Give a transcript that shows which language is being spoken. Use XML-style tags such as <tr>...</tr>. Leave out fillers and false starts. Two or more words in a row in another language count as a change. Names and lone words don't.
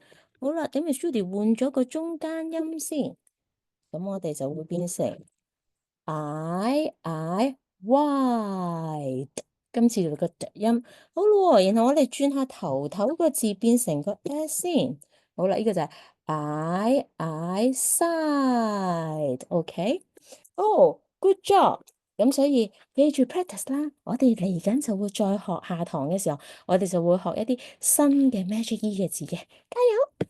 <yue>好啦，咁咪 Judy 換咗個中間音先，咁我哋就會變成</yue> <en>I white。</en> <yue>今次就個讀音，好咯，然後我哋轉下頭個字變成個 S 先。好啦，呢個就係</yue> <en>I side，</en> <yue>OK。哦，</yue> <en>good job！</en> <yue>咁所以記住 practice 啦，我哋嚟緊就會再學下堂嘅時候，我哋就會學一啲新嘅</yue> <en>Magic E</en> <yue>嘅字嘅，加油！</yue>